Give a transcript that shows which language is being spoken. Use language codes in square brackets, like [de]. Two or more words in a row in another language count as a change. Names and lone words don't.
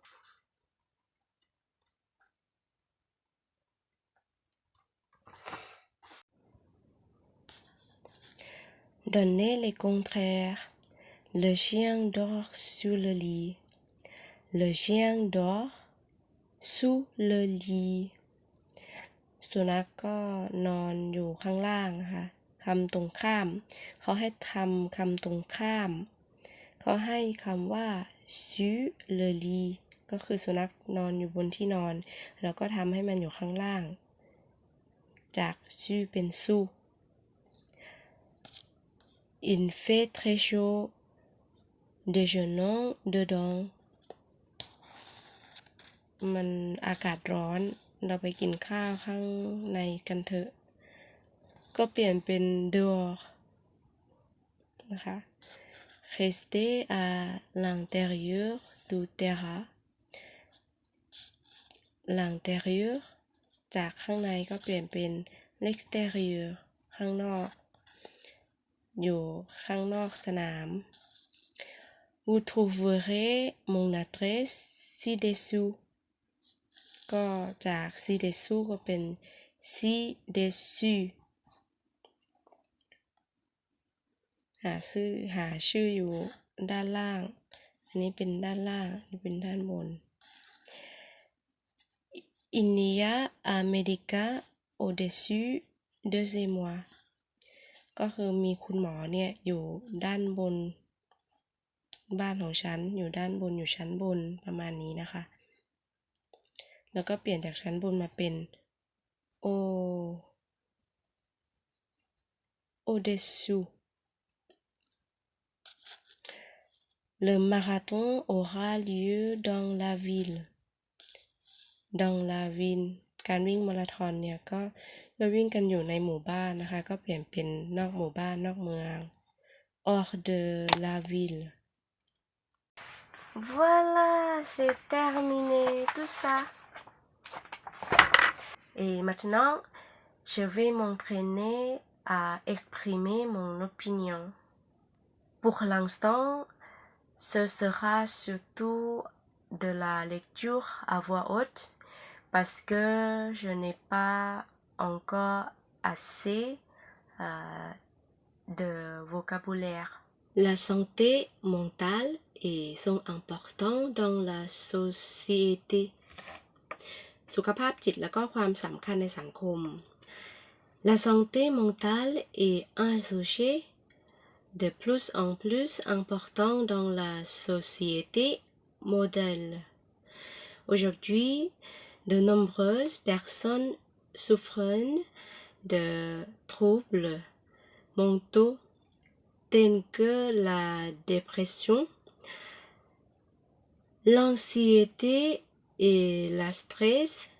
[fr] Donnez les contraires. Le chien dort sur le lit. Le chien dort sous le lit. [th] สุนัขก็นอนอยู่ข้างล่างนะคะคำตรงข้ามเขาให้ทำคำตรงข้ามเขาให้คำว่า [fr] sur le lit [th] ก็คือสุนัขนอนอยู่บนที่นอนแล้วก็ทำให้มันอยู่ข้างล่างจาก sur เป็น sous [fr] Il fait très chaud déjeunons dedans [th] มันอากาศร้อนเราไปกินข้าวข้างในกันเถอะก็เปลี่ยนเป็น dehors นะคะ [fr] rester à l'intérieur du terrain [th] l'intérieur จากข้างในก็เปลี่ยนเป็น l'extérieur ข้างนอกอยู่ข้างนอกสนาม [fr] Vous trouverez mon adresse ci-dessous [th] ก็จาก ci-dessous ก็เป็น ci-dessus หาชื่ออยู่ด้านล่างอันนี้เป็นด้านล่างอันนี้เป็นด้านบน [fr] Il y a un médecin au-dessus de chez moi [th] ก็คือมีคุณหมอเนี่ยอยู่ด้านบนบ้านของฉันอยู่ด้านบนอยู่ชั้นบนประมาณนี้นะคะแล้วก็เปลี่ยนจากชั้นบนมาเป็น au-dessous [fr] Le marathon aura lieu dans la ville [th] การวิ่งมาราธอนเนี่ยก็เราวิ่งกันอยู่ในหมู่บ้านนะคะก็เปลี่ยนเป็นนอกหมู่บ้านนอกเมือง [fr] hors de la ville Voilà, c'est terminé tout ça. Et maintenant, je vais m'entraîner à exprimer mon opinion. Pour l'instant, ce sera surtout de la lecture à voix haute parce que je n'ai pas encore assez de vocabulaire. La santé mentale sont importants dans la société. [th] สุขภาพจิตและก็ความสำคัญในสังคม [fr] La santé mentale est un sujet de plus en plus important dans la société moderne. Aujourd'hui, de nombreuses personnes souffrent de troubles mentaux tels que la dépression, l'anxiété et le stress